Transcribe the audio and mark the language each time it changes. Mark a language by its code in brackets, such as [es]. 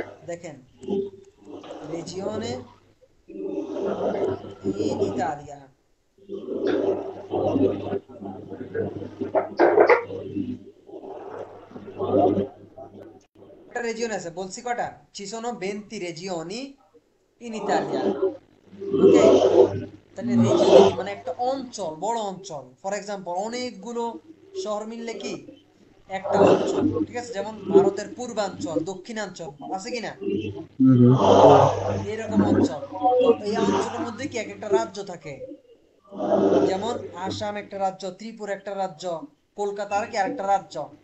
[bn] দেখেন রেজিওনে in Italia, কয়টা রেজিওন আছে বলছি কয়টা? [it] ci sono 20 regioni in Italia, ওকে? [bn] তাহলে রেজিওনে কি মানে একটা অঞ্চল, বড় অঞ্চল। [en] for example [bn] অনেকগুলো শহর মিললে কি একটা অঞ্চল, ঠিক আছে? যেমন ভারতের পূর্বাঞ্চল, দক্ষিণাঞ্চল, আছে কিনা এরকম অঞ্চল। তো এই অঞ্চলের মধ্যে কি এক একটা রাজ্য থাকে। যেমন আসাম একটা রাজ্য, ত্রিপুরা একটা রাজ্য, কলকাতার কি আরেকটা রাজ্য।